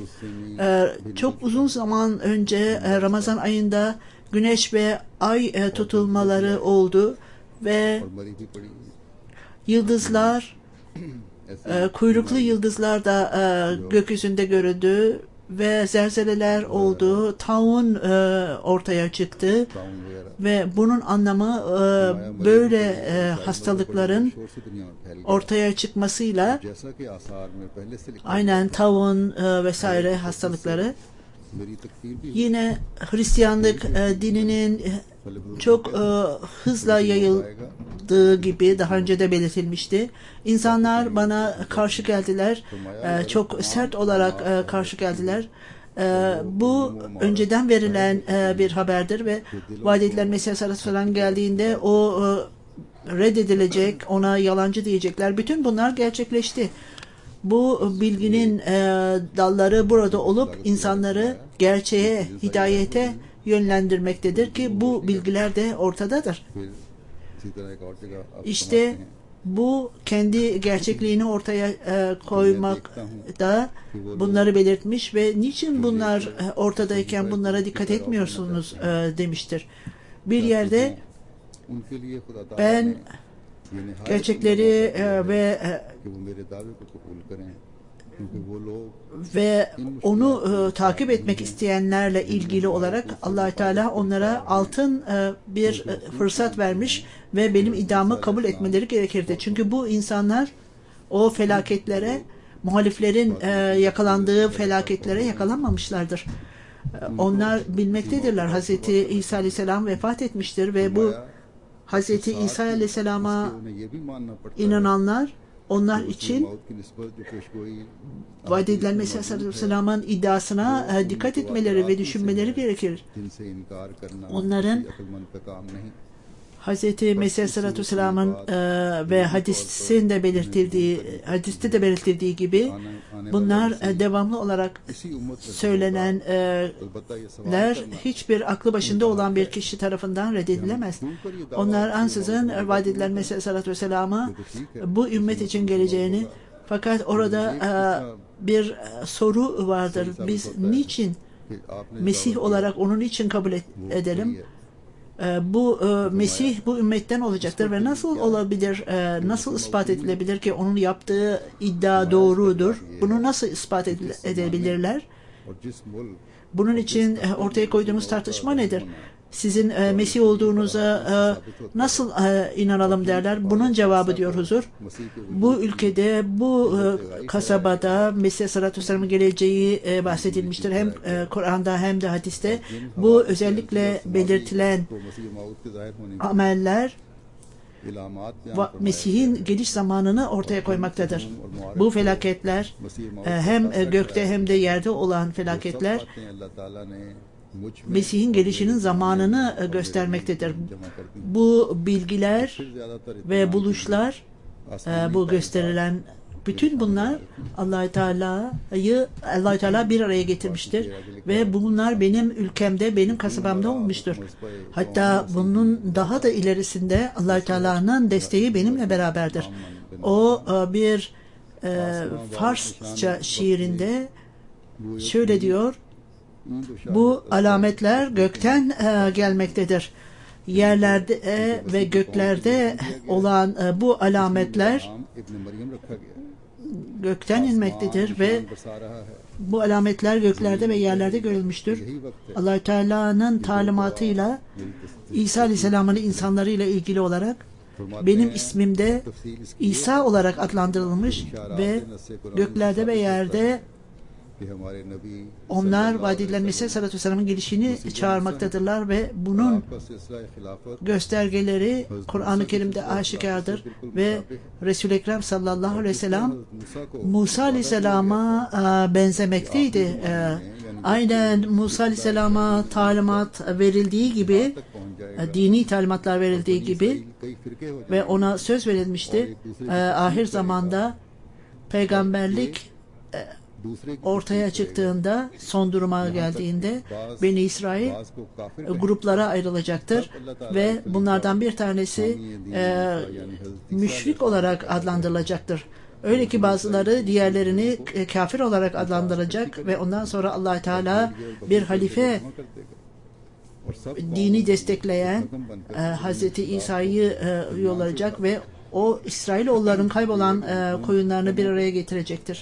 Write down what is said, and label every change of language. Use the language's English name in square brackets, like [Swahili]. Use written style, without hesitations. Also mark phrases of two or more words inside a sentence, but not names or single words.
[Turkish] Çok uzun zaman önce Ramazan ayında güneş ve ay tutulmaları oldu ve yıldızlar, kuyruklu yıldızlar da gökyüzünde görüldü ve zelzeleler oldu. Taun ortaya çıktı ve bunun anlamı böyle hastalıkların ortaya çıkmasıyla aynen taun vesaire hastalıkları [Urdu] میری تکفیر بھی [Turkish] Yine Hristiyanlık dininin çok hızla yayıldığı gibi daha önce de belirtilmişti. İnsanlar bana karşı geldiler. Çok sert olarak karşı geldiler. Bu önceden verilen bir haberdir ve vaat edilen Mesih Aleyhisselam geldiğinde o reddedilecek, ona yalancı diyecekler. Bütün bunlar gerçekleşti. Bu bilginin dalları burada olup insanları gerçeğe, hidayete yönlendirmektedir ki bu bilgiler de ortadadır. [Urdu] پھر اسی طرح ایک اور جگہ آپ [Turkish] İşte [Urdu] فرماتے ہیں, [Turkish] bu kendi gerçekliğini ortaya koymakta bunları belirtmiş ve niçin bunlar ortadayken bunlara dikkat etmiyorsunuz demiştir. Bir yerde [Urdu] ان کے لیے خدا تعالیٰ [Turkish] ben [Urdu] نے یہ نہایت [Turkish] gerçekleri ve [Urdu] کہ وہ میرے دعوے کو قبول کریں کیونکہ وہ لوگ [Turkish] ve onu takip etmek isteyenlerle ilgili olarak Allah Teala onlara altın bir fırsat vermiş ve benim iddiamı kabul etmeleri gerekirdi. Çünkü bu insanlar o felaketlere, muhaliflerin yakalandığı felaketlere yakalanmamışlardır. Onlar bilmektedirler. Hazreti İsa Aleyhisselam vefat etmiştir ve bu Hazreti İsa Aleyhisselam'a [Urdu] انہیں یہ بھی ماننا پڑتا ہے [Turkish] inananlar onlar [Urdu] कि [Turkish] için [Urdu] موت کی نسبت جو پیشگوئی [Turkish] vaat edilen Mesih Aleyhisselam'ın iddiasına dikkat etmeleri ve düşünmeleri gerekir. [Urdu] جن سے انکار کرنا [Turkish] Onların [Urdu] کسی عقلمند کا کام نہیں. [Turkish] Hz. Mesih Aleyhisselam'ın ve hadiste de belirtildiği gibi bunlar devamlı olarak [Urdu] اسی امت میں [Turkish] söylenenler [Urdu] البتہ یہ سوال [Turkish] hiçbir aklı başında olan bir kişi tarafından reddedilemez. Onlar ansızın vaat edilen Mesih Aleyhisselam'ı bu ümmet için geleceğini, fakat orada bir soru vardır. Biz niçin [Urdu] کہ آپ نے [Turkish] Mesih olarak onun için kabul edelim? Bu Mesih bu ümmetten olacaktır ve nasıl olabilir, nasıl ispat edilebilir ki onun yaptığı iddia doğrudur? Bunu nasıl ispat edebilirler? [Urdu] اور جس ملک [Turkish] Bunun için ortaya koyduğumuz tartışma nedir? Sizin Mesih olduğunuza nasıl inanalım derler. Bunun cevabı diyor huzur. [Urdu] مسیح کے [Turkish] Bu ülkede, bu kasabada Mesih [Arabic] عليه الصلاة والسلام'ın [Turkish] geleceği bahsedilmiştir. Hem Kur'an'da hem de hadiste. Bu özellikle belirtilen [Urdu] کو مسیح موت کے ظاہر ہونے [Turkish] ameller [Urdu] इलामात [Turkish] Mesih'in geliş zamanını ortaya koymaktadır. Bu felaketler hem gökte hem de yerde olan felaketler [Urdu] اللہ تعالیٰ نے مجھ میں [Turkish] Mesih'in gelişinin zamanını göstermektedir. Bu bilgiler [Urdu] ज्यादातर [Turkish] ve buluşlar, bu gösterilen bütün bunlar Allah Teala bir araya getirmiştir ve bunlar benim ülkemde, benim kasabamda olmuştur. Hatta bunun daha da ilerisinde Allah Teala'nın desteği benimle beraberdir. O bir Farsça şiirinde şöyle diyor: bu alametler gökten gelmektedir. Yerlerde ve göklerde olan bu alametler [Urdu] ابن مریم رکھا گیا [Turkish] gökten inmektedir ve bu alametler göklerde ve yerlerde görülmüştür. Allah Teala'nın talimatıyla İsa Aleyhisselam'ın insanlarıyla ilgili olarak benim ismimde İsa olarak adlandırılmış ve göklerde ve yerde [Urdu] کہ ہمارے نبی [Turkish] onlar vaat edilen Mesih [Arabic] عليه الصلاة والسلام'ın [Turkish] gelişini çağırmaktadırlar ve bunun [Urdu] کا سلسلہ خلافت [Turkish] göstergeleri Kur'an-ı Kerim'de aşikardır ve Resul-i Ekrem [Arabic] صلى الله عليه وسلم [Urdu] موسیٰ کو [Turkish] Musa Aleyhisselam'a benzemekteydi. Aynen Musa Aleyhisselam'a talimat verildiği gibi, dini talimatlar verildiği gibi [Urdu] کئی فرقے ہو [Turkish] ve ona söz verilmişti. Ahir zamanda peygamberlik [Urdu] दूसरे [Turkish] ortaya çıktığında, son duruma geldiğinde Beni İsrail [Urdu] بعض کو کافر [Turkish] gruplara ayrılacaktır ve bunlardan bir tanesi müşrik olarak adlandırılacaktır. Öyle ki bazıları diğerlerini kafir olarak adlandıracak ve ondan sonra Allah Teala bir halife dini destekleyen Hazreti İsa'yı yollayacak ve o İsrailoğulların kaybolan koyunlarını bir araya getirecektir.